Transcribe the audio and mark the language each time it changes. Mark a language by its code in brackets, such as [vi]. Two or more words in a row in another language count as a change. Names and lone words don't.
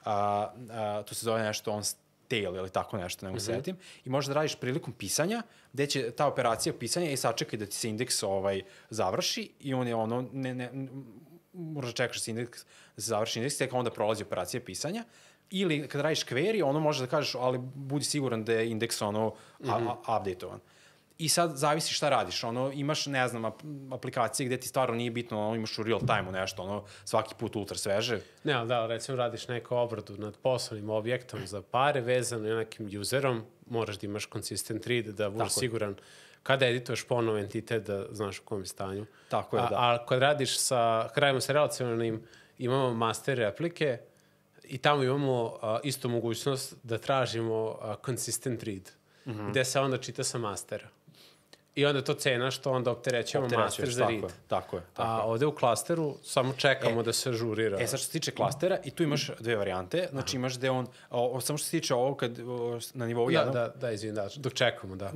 [sr] to se zove nešto [en] on tail [sr] ili tako nešto, ne mogu setim, i možeš da radiš prilikom pisanja, gde će ta operacija pisanja i sačekaj da ti se indeks završi i on je ono, moraš da čekaš da se završi indeks, tek onda prolazi operacija pisanja, ili kad radiš query, ono možeš da kažeš, ali budi siguran da je indeks update-ovan. I sad zavisi šta radiš, imaš, ne znam, aplikacije gde ti stvarno nije bitno, imaš u [en] real time- [sr] u nešto, svaki put ultra sveže. Ne, ali da, recimo radiš neku obradu nad poslovnim objektom za pare vezano i nekim userom, moraš da imaš [en] consistent read, [sr] da budeš siguran kada edituješ ponovo entitet da znaš u kom je stanju. Tako je, da. A kad radimo sa relacionalnim, imamo master replike i tamo imamo isto mogućnost da tražimo [en] consistent read, [sr] gde se onda čita sa mastera. I onda to cena što onda opterećujemo master za read. Tako je. A ovde u klasteru samo čekamo da se ažurira. Sad što se tiče klastera, i tu imaš dve varijante. Znači imaš gde on, samo što se tiče ovog kad na nivou jednog... Izvim, dok čekamo, da.